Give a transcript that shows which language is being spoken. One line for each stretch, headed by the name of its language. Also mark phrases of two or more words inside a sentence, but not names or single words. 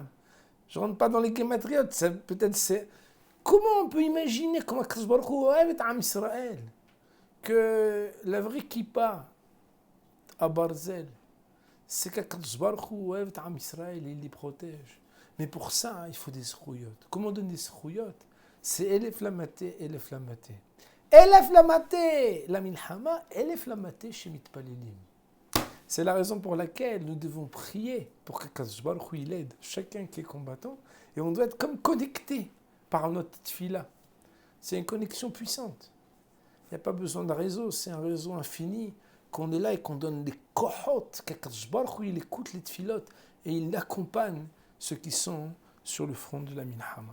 French: Je ne rentre pas dans les gématriotes, peut-être c'est... Comment on peut imaginer comment
Hebrew: הקדוש ברוך הוא
French: aime Am Israël, que la vraie kippa à Barzel, c'est qu'
Hebrew: הקדוש ברוך הוא
French: aime Am Israël et il les protège. Mais pour ça, il faut des zrouillottes. Comment on donne des zrouillottes?
Hebrew: C'est אלף למטה, אלף למטה. אלף למטה, למלחמה, אלף למטה chez מתפללים.
French: C'est la raison pour laquelle nous devons prier pour qu'
Hebrew: הקדוש ברוך הוא
French: il aide chacun qui est combattant. Et on doit être comme connecté par notre tfila. C'est une connexion puissante. Il n'y a pas besoin de réseau, c'est un réseau infini, qu'on est là et qu'on donne des kohot, qu'
Hebrew: הקדוש ברוך הוא
French: il écoute les tfilotes et il accompagne ceux qui sont sur le front de la milhama.